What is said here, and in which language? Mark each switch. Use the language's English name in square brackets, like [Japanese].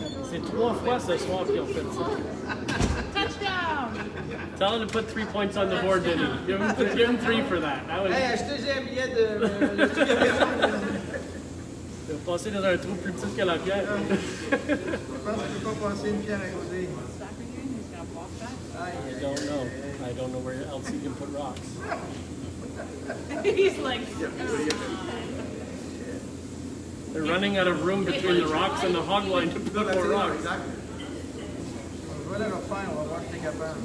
[French] C'est 3 fois ce soir qu'ils ont fait ça. [English] Touchdown! Tell him to put 3 points on the board, Denny. Give him 3 for that. That was. [French] Hey, achetez un billet de. Il a passé dans un trou plus petit que la pierre. Je pense que je peux pas passer une pierre à côté. [English] I don't know. I don't know where else you can put rocks. He's like, They're running out of room between the rocks and the hog line to put more rocks. [French] Je vais le refaire, on va voir si t'es capable.